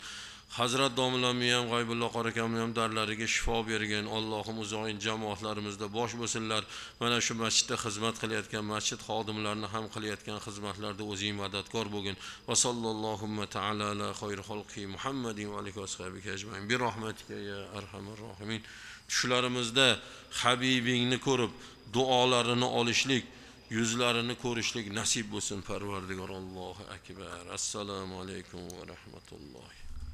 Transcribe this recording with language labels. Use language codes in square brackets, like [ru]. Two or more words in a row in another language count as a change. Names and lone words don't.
[uz] Hazrat domlamni ham, G'oybulloh qorakamni ham darlariga shifo bergin. Allohim uzoq jamoatlarimizda bosh bo'lsinlar. Mana shu masjidda xizmat qilayotgan, masjid xodimlarini ham qilayotgan xizmatlarda o'zing madadkor bo'lgin. [ar] وصلى الله تعالى على خير خلق محمد وآله وصحبه أجمعين. برحمتك يا أرحم الراحمين. [uz] Tushlarimizda Habibingni ko'rib, duolarini olishlik, yuzlarini ko'rishlik nasib bo'lsin Parvardigor. [ar] الله أكبر. السلام عليكم ورحمة الله.